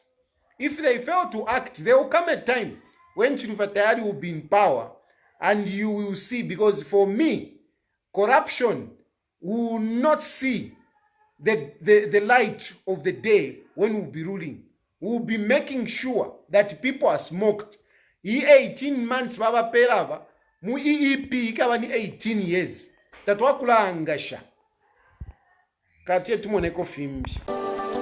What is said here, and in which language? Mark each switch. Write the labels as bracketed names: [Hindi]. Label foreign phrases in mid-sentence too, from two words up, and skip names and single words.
[English] If they fail to act, there will come a time when Chilufya Tayali will be in power, and you will see, because for me, corruption will not see the light of the day when we'll be ruling. We'll be making sure that people are smoked. [Bemba] 18 months baba pelava. Mu EEP ikaba ni 18 years. Tatwakula angasha. Katie tumoneko fimbi.